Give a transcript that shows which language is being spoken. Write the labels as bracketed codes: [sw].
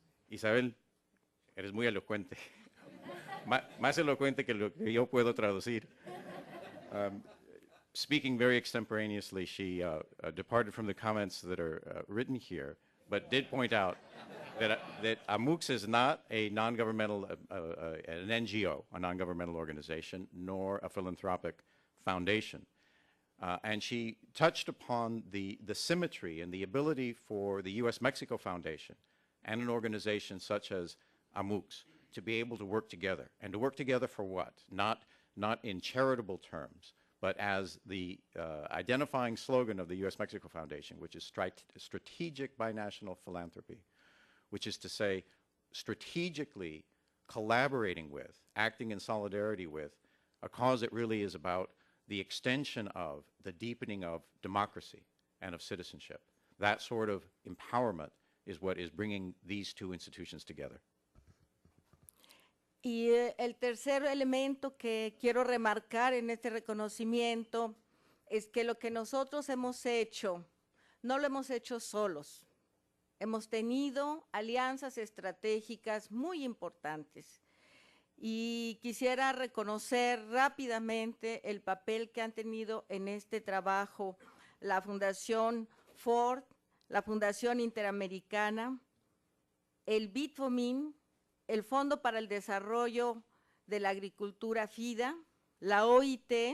[es] Isabel, eres muy elocuente. Más elocuente que lo que yo puedo traducir. [en] Speaking very extemporaneously, she departed from the comments that are written here, but did point out that AMUX is not a non-governmental, an NGO, a non-governmental organization, nor a philanthropic foundation. And she touched upon the symmetry and the ability for the U.S.-Mexico Foundation and an organization such as AMUX to be able to work together. And to work together for what? Not in charitable terms, but as the identifying slogan of the U.S.-Mexico Foundation, which is strategic binational philanthropy, which is to say strategically collaborating with, acting in solidarity with, a cause that really is about the extension of, the deepening of democracy and of citizenship. That sort of empowerment is what is bringing these two institutions together. [es] Y el tercer elemento que quiero remarcar en este reconocimiento es que lo que nosotros hemos hecho, no lo hemos hecho solos. Hemos tenido alianzas estratégicas muy importantes y quisiera reconocer rápidamente el papel que han tenido en este trabajo la Fundación Ford, la Fundación Interamericana, el BITFOMIN, el Fondo para el Desarrollo de la Agricultura FIDA, la OIT,